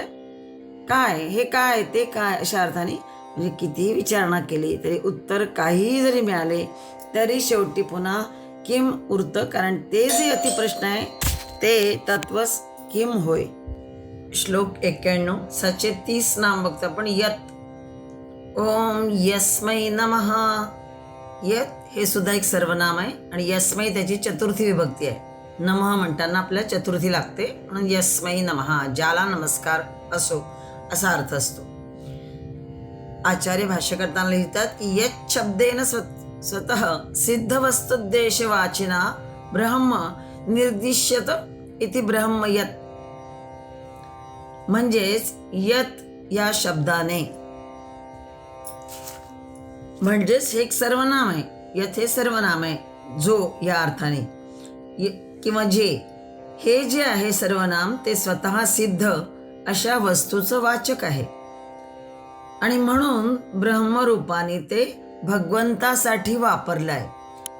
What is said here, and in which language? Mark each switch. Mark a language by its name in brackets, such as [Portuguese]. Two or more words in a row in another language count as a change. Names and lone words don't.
[Marathi] काय हे काय, ते काय अशा अर्थाने. म्हणजे कितीही विचारणा केली तरी उत्तर काहीही जरी मिळाले तरी शेवटी पुन्हा किम उरतं, कारण ते जे अतिप्रश्न आहे ते तत्वच किम होय. श्लोक 91 सचे 30 नाम बघतो आपण. [Sanskrit] यत ओम यस्मै नमः. [Marathi] यत हे सुद्धा एक सर्वनाम आहे आणि यस्मै त्याची चतुर्थी विभक्ती आहे. नमः म्हणताना आपल्याला चतुर्थी लागते म्हणून [Sanskrit] यस्मै नमः, [Marathi] ज्याला नमस्कार असो असा अर्थ असतो. आचार्य भाष्य करताना लिहितात की [Sanskrit] यत शब्देन स्वतः सिद्ध वस्तुद्देश वाचिना ब्रह्म निर्दिश्यत इति ब्रह्म यत. [Marathi] म्हणजेच यत या शब्दाने, म्हणजेच हे एक सर्वनाम आहे. यत हे सर्वनाम आहे, जो या अर्थाने किंवा जे, हे जे आहे सर्वनाम ते स्वतः सिद्ध अशा वस्तूचं वाचक आहे आणि म्हणून ब्रह्मरूपाने ते भगवंतासाठी वापरलंय.